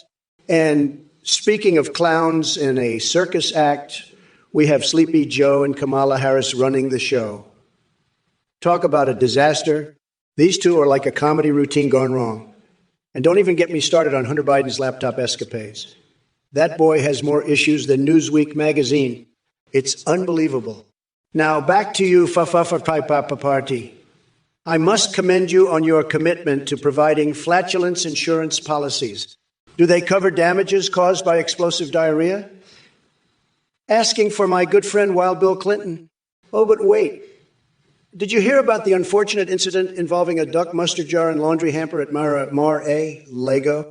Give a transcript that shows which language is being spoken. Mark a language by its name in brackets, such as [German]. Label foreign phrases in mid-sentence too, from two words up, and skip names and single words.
[English] And speaking of clowns in a circus act, we have Sleepy Joe and Kamala Harris running the show. Talk about a disaster. These two are like a comedy routine gone wrong. And don't even get me started on Hunter Biden's laptop escapades. That boy has more issues than Newsweek magazine. It's unbelievable. Now, back to you, fa-fa-fa-papa party. I must commend you on your commitment to providing flatulence insurance policies. Do they cover damages caused by explosive diarrhea? Asking for my good friend Wild Bill Clinton. Oh, but wait. Did you hear about the unfortunate incident involving a duck, mustard jar, and laundry hamper at Mar-a-Lago?